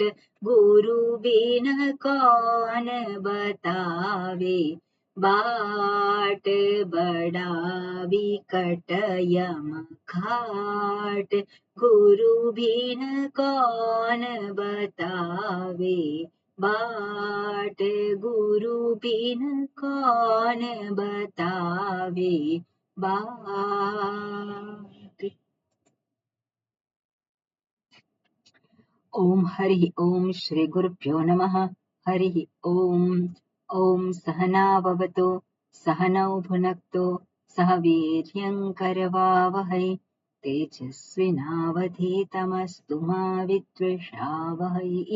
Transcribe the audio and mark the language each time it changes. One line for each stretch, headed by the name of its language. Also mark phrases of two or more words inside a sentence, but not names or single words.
Hindi: गुरु बिन कौन बतावे बाट, बड़ा विकट यम घाट, गुरु बिन कौन बतावे बाट, गुरु बिन कौन बतावे बाट।
Sanskrit: ओम हरि ओम श्री गुरुभ्यो नमः। हरि ओम। ओम सहनाववतु सहनौ भुनक्तु सह वीर्यं करवावहै, तेजस्विनावधीतमस्तु मा विद्विषावहै।